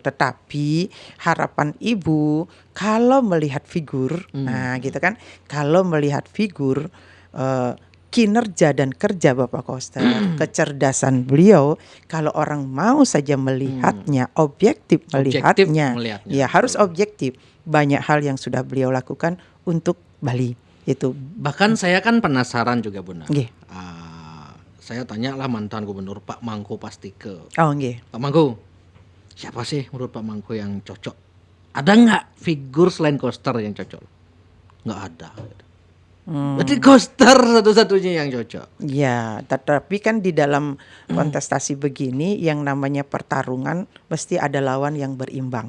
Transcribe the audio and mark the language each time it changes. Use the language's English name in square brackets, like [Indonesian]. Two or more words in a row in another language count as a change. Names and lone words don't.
[Indonesian] Tetapi harapan Ibu kalau melihat figur, nah gitu kan, kalau melihat figur kinerja dan kerja Bapak Koster, kecerdasan beliau, kalau orang mau saja melihatnya, objektif melihatnya, melihatnya, ya harus betul. objektif. Banyak hal yang sudah beliau lakukan untuk Bali itu. Bahkan saya kan penasaran juga Bunda. Nggih. Saya tanyalah mantan gubernur Pak Mangku Pastike. Oh nggih. Pak Mangku, siapa sih menurut Pak Mangku yang cocok? Ada nggak figur selain Koster yang cocok? Nggak ada. Berarti Koster satu-satunya yang cocok. Ya, tetapi kan di dalam kontestasi begini yang namanya pertarungan mesti ada lawan yang berimbang.